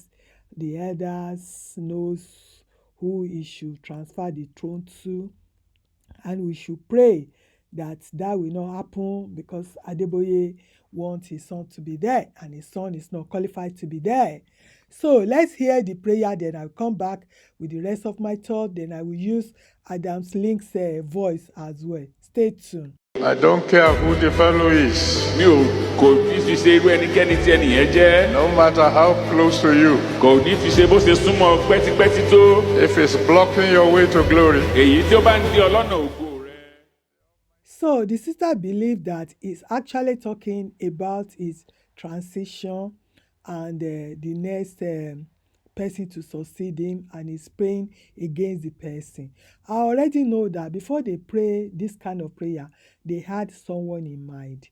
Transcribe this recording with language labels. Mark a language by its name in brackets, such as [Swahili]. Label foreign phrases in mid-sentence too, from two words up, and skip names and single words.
[English] The elders knows who he should transfer the throne to, and we should pray that that will not happen because Adeboye wants his son to be there and his son is not qualified to be there. So let's hear the prayer, then I'll come back with the rest of my thought. Then I will use Adam's Link's voice as well. Stay tuned. I don't care who the fellow is. [Yoruba] Mi ò kò ní fi ṣe irú ẹnikẹ́ni tí ẹnìyẹn jẹ́. [English] No matter how close to you, [Yoruba] Kò ní fi ṣe bó ṣe súnmọ́ pẹ́tipẹ́ti tó. [English] if it's blocking your way to glory, [Yoruba] Èyí tí ó bá ń dí ọ lọ́nà ògo rẹ. [English] So the sister believed that he's actually talking about his transition and the next person to succeed him, and he's praying against the person. I already know that before they pray this kind of prayer, they had someone in mind.